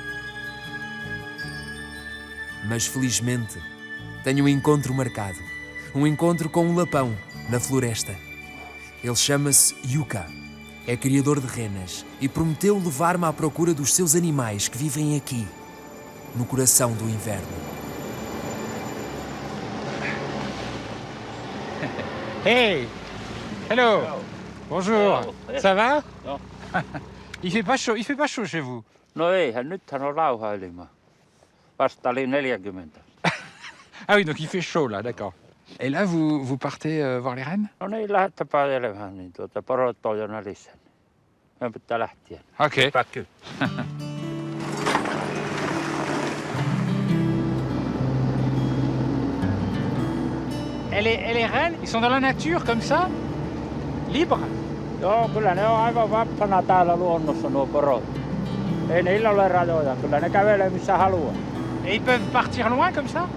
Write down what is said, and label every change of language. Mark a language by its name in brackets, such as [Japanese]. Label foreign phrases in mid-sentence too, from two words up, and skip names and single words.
[Portuguese] Mas felizmente tenho um encontro marcado, um encontro com um lapão na floresta. Ele chama-se Yuka, é criador de renas e prometeu levar-me à procura dos seus animais que vivem aqui, no coração do inverno. Hey! [French] Hello! Bonjour! Ça va? Non. Il fait pas chaud chez vous? [Finnish] No eihän, nythän on rauha ilma. Vasta oli 40. [French] Ah oui, donc il fait chaud là, d'accord. Et là, vous partez voir les rennes? [Finnish] No niin, lähdetään elämään, niin porot on jo nälissä. Meidän pitää lähteä. Ok. Päkky. [French] Et les rennes, ils sont dans la nature comme ça? Libres? [Finnish] Joo, kyllä ne on aivan vapaana täällä luonnossa nuo porot. Ei niillä ole rajoja, kyllä ne kävelee missä haluaa. [French] Et ils peuvent partir loin comme ça?